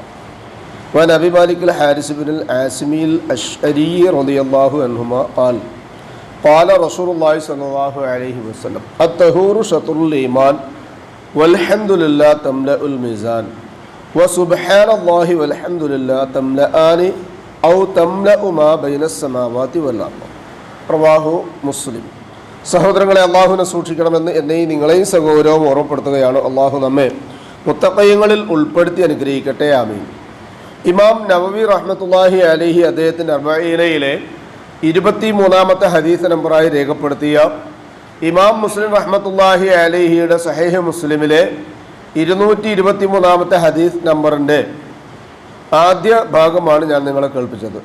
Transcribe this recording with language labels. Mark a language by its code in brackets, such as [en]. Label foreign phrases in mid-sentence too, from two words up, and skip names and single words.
[ar] وعن أبي مالك الحارث بن العاصمي الأشعري رضي الله عنهما قال قال رسول الله صلى الله عليه وسلم الطهور شطر الإيمان والحمد لله تملأ الميزان وسبحان الله والحمد لله تملأان أو تملأ ما بين السماوات والأرض. رواه مسلم. [ml] സഹോദരങ്ങളെ, അള്ളാഹുവിനെ സൂക്ഷിക്കണമെന്ന് എന്നെയും നിങ്ങളെയും സഹോദരവും ഓർമ്മപ്പെടുത്തുകയാണ്. അള്ളാഹു നമ്മെ മുത്തഖീങ്ങളിൽ ഉൾപ്പെടുത്തി അനുഗ്രഹിക്കട്ടെ. ആമീൻ. ഇമാം നവവി [ar] رحمة الله عليه [ml] അദ്ദേഹത്തിൻ്റെ അർബഈനയിലെ 23-ാമത്തെ ഹദീസ് നമ്പറായി രേഖപ്പെടുത്തിയ ഇമാം മുസ്ലിം [ar] رحمة الله عليه [ml] സഹീഹ് മുസ്ലിമിലെ 223-ാമത്തെ ഹദീസ് നമ്പറിൻ്റെ ആദ്യ ഭാഗമാണ് ഞാൻ നിങ്ങളെ കേൾപ്പിച്ചത്.